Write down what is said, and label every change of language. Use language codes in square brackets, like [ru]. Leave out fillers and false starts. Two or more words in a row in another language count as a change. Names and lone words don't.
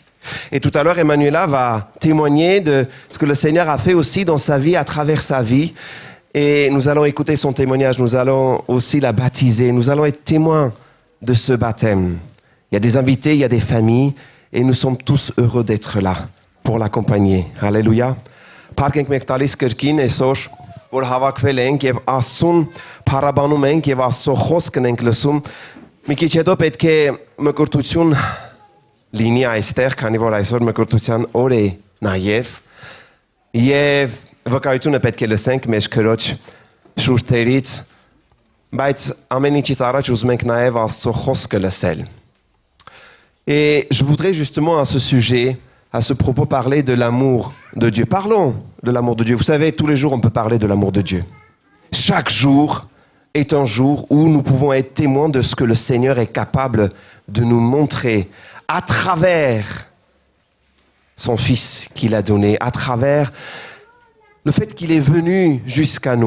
[fr] Et tout à l'heure, Emmanuela va témoigner de ce que le Seigneur a fait aussi dans sa vie, à travers sa vie. Et nous allons écouter son témoignage, nous allons aussi la baptiser, nous allons être témoins de ce baptême. Il y a des invités, il y a des familles, et nous sommes tous heureux d'être là pour l'accompagner. Alléluia. Parkenk mektalis kërkin e sosh, [hy] որ հավաքվել ենք եւ Աստծուն փառաբանում ենք եւ Աստծո խոսքն ենք լսում։ Մի քիչ հետո պետք է մկրտություն լինի այստեղ, քանի որ այսօր մկրտության օր է նաեւ։ Եվ վկայությունը պետք է լսենք մեր քրոջ շուրթերից, բայց ամեն ինչից առաջ ուզում ենք նաեւ Աստծո խոսքը լսել։ [fr] Et je voudrais justement à ce sujet, à ce propos, parler de l'amour de Dieu. Parlons de l'amour de Dieu. Vous savez, tous les jours, on peut parler de l'amour de Dieu. Chaque jour est un jour où nous pouvons être témoins de ce que le Seigneur est capable de nous montrer à travers son Fils qu'il a donné, à travers le fait qu'il est venu jusqu'à nous.